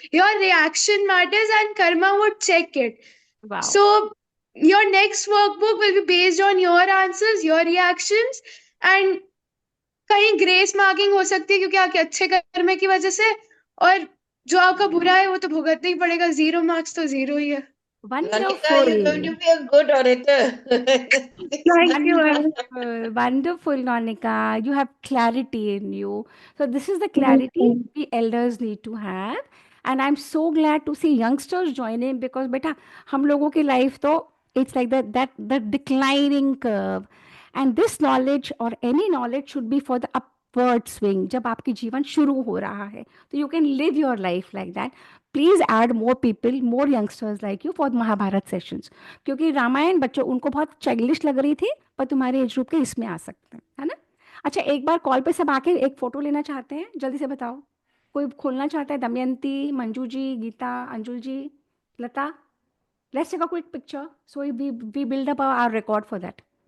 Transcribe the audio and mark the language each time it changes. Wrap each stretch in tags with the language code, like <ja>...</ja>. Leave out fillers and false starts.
<en>Your reaction matters and karma would check it. Wow. So your next workbook will be based on your answers, your reactions, and</en> <hi>कहीं grace marking हो सकती है क्योंकि आपके अच्छे कर्म की वजह से, और जो आपका बुरा है वो तो भुगतना ही पड़ेगा। 0 मार्क्स तो 0 ही है।</hi> <en>Lanika, you're going to be a good orator. Thank you, ma'am. Wonderful, wonderful, Monica. You have clarity in you. So this is the clarity we elders need to have. And I'm so glad to see youngsters join in because beta,</en> <hi>हम लोगों की</hi> <en>life तो it's like that declining curve. And this knowledge or any knowledge should be for the upward swing.</en> <hi>जब आपकी जीवन शुरू हो रहा है, तो</hi> <en>you can live your life like that. Please add more people, more youngsters like you for Mahabharat sessions.</en> <hi>क्योंकि रामायण बच्चों उनको बहुत चाइल्डिश लग रही थी, पर तुम्हारे एज ग्रुप के इसमें आ सकते हैं, है ना? अच्छा, एक बार कॉल पे सब आके एक फोटो लेना चाहते हैं, जल्दी से बताओ। कोई खोलना चाहता है? दमयंती, मंजू जी, गीता, अंजुल जी, लता।</hi> <en>Let's take a quick picture so we build up our record for that.</en>